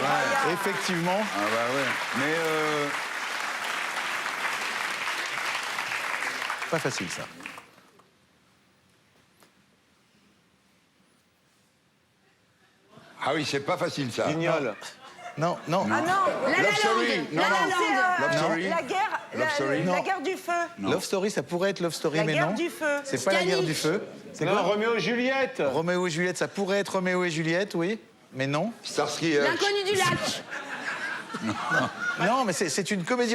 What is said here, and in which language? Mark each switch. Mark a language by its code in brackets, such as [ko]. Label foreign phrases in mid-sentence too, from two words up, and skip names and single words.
[fr] Effectivement. Ah bah ouais. Mais Pas facile, ça. ah oui, c'est pas facile ça. Guignol. Non, non. Ah non. La La Love Story. Land. Non, La non. La Land. Love Story. La guerre. Love Story. La Non. guerre du feu. Non. Love Story, ça pourrait être Love Story, La mais guerre non. du feu. C'est pas la guerre du feu. C'est Non, quoi Roméo et Juliette. Roméo et Juliette, ça pourrait être Roméo et Juliette, oui. Mais non. Starsky. L'inconnu du lac. Non, mais c'est une comédie